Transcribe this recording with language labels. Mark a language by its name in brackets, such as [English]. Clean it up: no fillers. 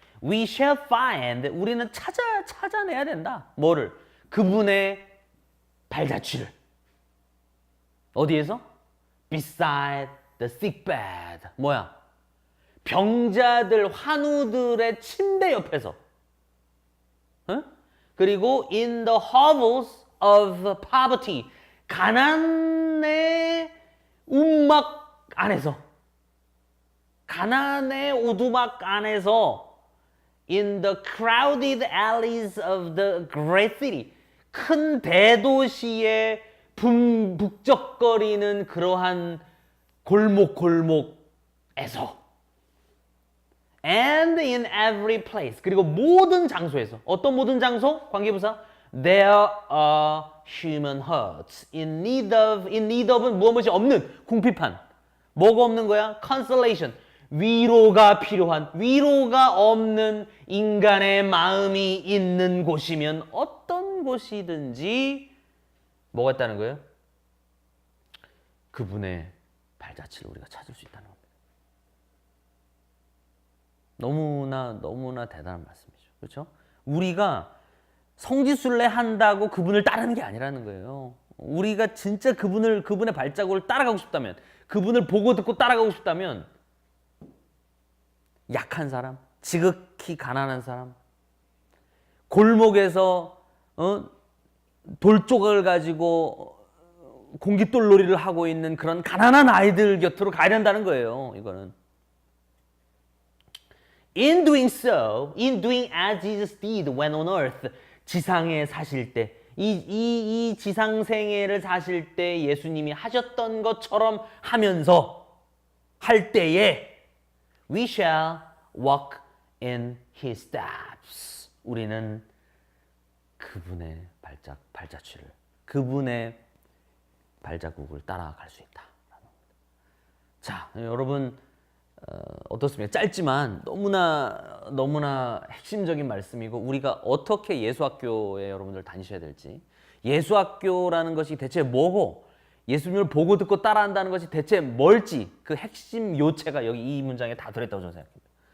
[English] We shall find, [Korean] 우리는 찾아내야 된다. 뭐를? 그분의 발자취를. 어디에서? [English] Beside the sick bed. [Korean] 뭐야? 병자들, 환우들의 침대 옆에서. 어? 그리고 [English] in the hovels of poverty. [Korean] 가난의 움막 안에서. 가난의 오두막 안에서 [English] in the crowded alleys of the great city. [Korean] 큰 대도시의 북적거리는 그러한 골목에서 [English] and in every place. [Korean] 그리고 모든 장소에서. 어떤 모든 장소? [English] 관계부사 there are human hearts in need of은 [Korean] 무엇이 없는 궁핍한. 뭐가 없는 거야? consolation. 위로가 필요한, 위로가 없는 인간의 마음이 있는 곳이면 어떤 곳이든지 뭐가 있다는 거예요? 그분의 발자취를 우리가 찾을 수 있다는 겁니다. 너무나 대단한 말씀이죠. 그렇죠? 우리가 성지순례 한다고 그분을 따르는 게 아니라는 거예요. 우리가 진짜 그분의 발자국을 따라가고 싶다면, 그분을 보고 듣고 따라가고 싶다면 약한 사람, 지극히 가난한 사람, 골목에서 돌조각을 가지고 공깃돌놀이를 하고 있는 그런 가난한 아이들 곁으로 가야 된다는 거예요. 이거는 [English] in doing so, in doing as Jesus did when on earth, [Korean] 지상에 사실 때, 이 지상 생애를 사실 때 예수님이 하셨던 것처럼 하면서 할 때에 [English] we shall walk in his steps. [Korean] 우리는 그분의 발자취를, 그분의 발자국을 따라갈 수 있다. 자, 여러분 어떻습니까? 짧지만 너무나 핵심적인 말씀이고 우리가 어떻게 예수학교에 여러분들 다니셔야 될지, 예수학교라는 것이 대체 뭐고 예수님을 보고 듣고 따라한다는 것이 대체 뭘지 그 핵심 요체가 여기 이 문장에 다 들어있다고 저는 생각합니다.